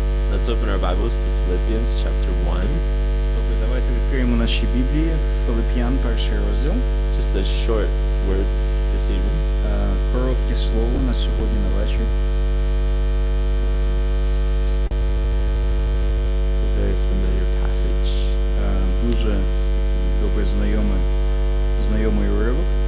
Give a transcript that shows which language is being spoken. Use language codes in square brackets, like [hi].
[en] Let's open our Bibles to Philippians chapter 1. [uk] Добре, давайте відкриємо наші Біблії, Филип'ян, 1 розділ. [en] Just a short word this evening. [uk] Коротке слово на сьогодні на вечір. [en] It's a very familiar passage. [uk] Дуже добре знайомий уривок.